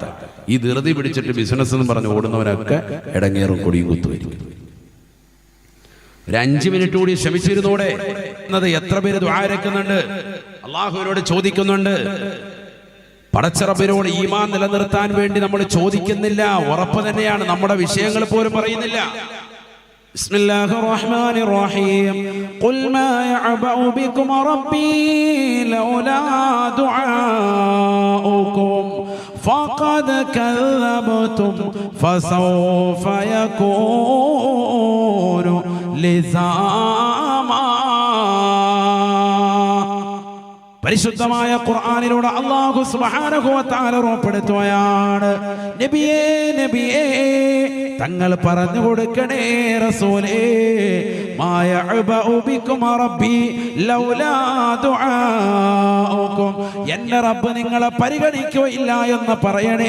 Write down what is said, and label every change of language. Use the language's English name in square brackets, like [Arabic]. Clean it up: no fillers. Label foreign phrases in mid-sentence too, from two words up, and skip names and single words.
[Malayalam] ഈ ധൃതി പിടിച്ചിട്ട് ബിസിനസ് എന്ന് പറഞ്ഞ് ഓടുന്നവനൊക്കെ ഇടങ്ങേറും കൊടിയും കുത്തുവരും. ഒരു 5 മിനിറ്റ് കൂടി ശ്രമിച്ചിരുന്നൂടെ എന്നത് എത്ര പേര് ദുആ ഇറക്കുന്നുണ്ട്, അള്ളാഹുവിനോട് ചോദിക്കുന്നുണ്ട്. പടച്ചറബിനോട് ഈമാൻ നിലനിർത്താൻ വേണ്ടി നമ്മൾ ചോദിക്കുന്നില്ല, ഉറപ്പ് തന്നെയാണ്. നമ്മുടെ വിഷയങ്ങൾ പോലും പറയുന്നില്ല. [Arabic] بسم الله الرحمن الرحيم قل ما يعبأ بكم ربي لولا دعاؤكم فقد كذبتم فسوف يكون لزاما. [Malayalam] പരിശുദ്ധമായ ഖുർആനിലൂടെ [Arabic] الله سبحانه وتعالى [Malayalam] ഉറപ്പെടുത്തുകയാണ്, നബിയേ നബിയേ തങ്ങൾ പറഞ്ഞു കൊടുക്കണേ റസൂലേ, [Arabic] ما يعبأ بكم ربي لولا دعاؤكم, [Malayalam] എന്റെ റബ്ബ് നിങ്ങളെ പരിഗണിക്കുകയില്ല എന്ന് പറയണേ.